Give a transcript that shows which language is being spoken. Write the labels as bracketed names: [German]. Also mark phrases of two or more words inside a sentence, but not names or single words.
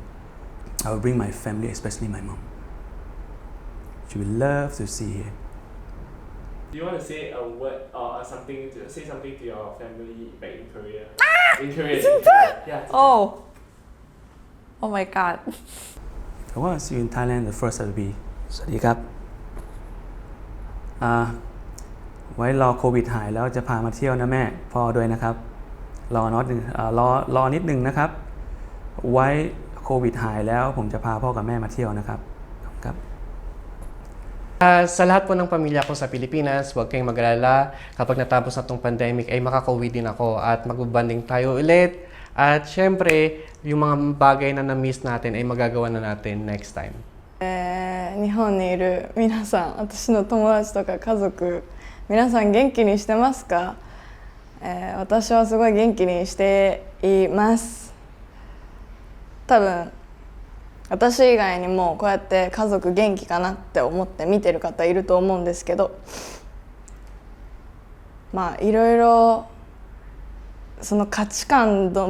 [English] I will bring my family, especially my mom. She will love to see here. Do you want to say a word or say something to your family back in Korea? In Korea. Yeah. Oh my god. I want to see you in Thailand. The first will be [Thai] สวัสดีครับไว้รอโควิดหายแล้วจะพามาเที่ยวนะแม่พ่อด้วยนะครับรอนิดนึงนะครับไว้โควิดหายแล้วผมจะพาพ่อกับแม่มาเที่ยวนะครับครับ [Filipino] Sa lahat po ng pamilya ko sa Pilipinas, huwag kayong mag-alala. Kapag natapos na itong pandemic, ay makaka-uwi din ako at magbabanding tayo ulit. At syempre, yung mga bagay na na-miss natin ay magagawa na natin [English] next time. [Japanese] 日本にいる皆さん、私の友達とか家族、皆さん元気にしてますか？私はすごい元気にしています。多分私以外にもこうやって家族元気かなって思って見てる方いると思うんですけど、まあいろいろその価値観の